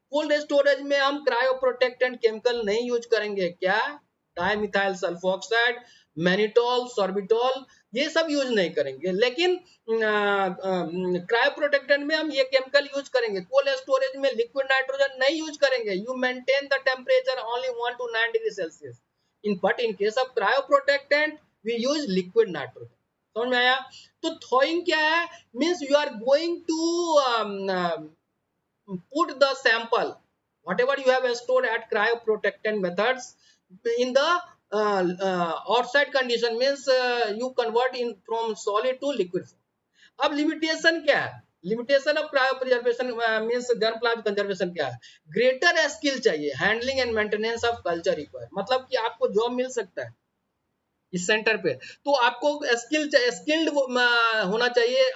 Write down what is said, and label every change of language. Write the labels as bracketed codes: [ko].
[hi] Cold storage में हम cryo protectant chemical नहीं यूज करेंगे, क्या, डाइमिथाइल सल्फोक्साइड, मैनिटोल, सॉर्बिटोल, ये सब यूज नहीं करेंगे. लेकिन क्रायो प्रोटेक्टेंट में हम ये केमिकल यूज करेंगे. कोल्ड स्टोरेज में लिक्विड नाइट्रोजन नहीं यूज करेंगे. [en] You maintain the temperature only 1 to 9 degree Celsius. In case of cryoprotectant we use liquid nitrogen. [hi] समझ में आया. तो थॉइंग क्या है, [en] Means you are going to put the sample whatever you have stored at cryoprotectant methods in the outside condition, means you convert in from solid to liquid form. [hi] अब limitation क्या है, limitation of cryo preservation means germplasm conservation क्या है, greater skill चाहिए, [en] Handling and maintenance of culture require. [hi] मतलब कि आपको job मिल सकता है इस सेंटर पे, तो आपको स्किल्ड होना चाहिए.